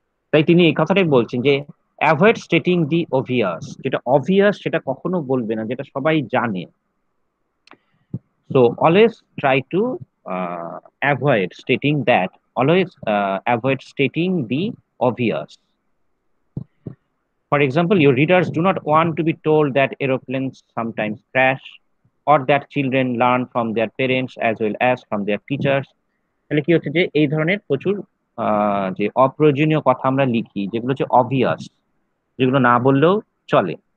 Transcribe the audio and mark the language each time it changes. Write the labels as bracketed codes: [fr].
[bn] তাই তিনি এই কথাটাই বলছেন যে [en] avoid stating the obvious, [bn] যেটা অবভিয়াস সেটা কখনো বলবে না, যেটা সবাই জানে। [en] So always try to avoid stating that, always avoid stating the obvious. For example, your readers do not want to be told that aeroplanes sometimes crash, or that children learn from their parents as well as from their teachers। [bn] তাহলে কি হচ্ছে যে এই ধরনের প্রচুর যে অপ্রয়োজনীয় কথা আমরা লিখি, যেগুলো হচ্ছে অবভিয়াস, যেগুলো না বললেও চলে।